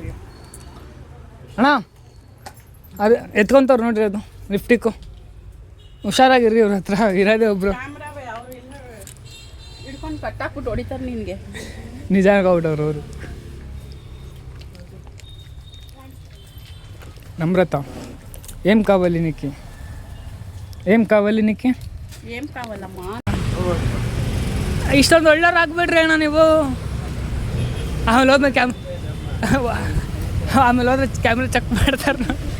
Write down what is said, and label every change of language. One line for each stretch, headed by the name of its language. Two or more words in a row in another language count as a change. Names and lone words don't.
Kannada: ಅಣ್ಣ ಅದು ಎತ್ಕೊಂತವ್ರು ನೋಡ್ರಿ, ಅದು ಲಿಫ್ಟಿಕ್ಕು. ಹುಷಾರಾಗಿರ್ರಿ, ಅವ್ರ ಹತ್ರ ಇರೋದೇ ಒಬ್ರು. ಕ್ಯಾಮ್ರಾವೇ ಅವರು ಇಲ್ಲ ಹಿಡ್ಕೊಂಡು ಕಟ್ಟಾಕ್ಬಿಟ್ಟು ಹೊಡಿತಾರೆ ನಿನಗೆ. ನಿಜ ಆಗ್ಬಿಟ್ಟವ್ರು ಅವರು. ನಮ್ರತ
Telugu: ఏం కావాలి నీకు? ఏం కావాలి నీకు? ఏం కావాలమ్మా?
Kannada: ಇಷ್ಟೊಂದು ಒಳ್ಳೆಯವ್ರು ಆಗ್ಬಿಡ್ರಿ ಅಣ್ಣ ನೀವು. ಆಮೇಲೆ ಹೋದ್ಮೇಲೆ ಕ್ಯಾಮ್ರಾ ಚೆಕ್ ಮಾಡ್ತಾರೆ.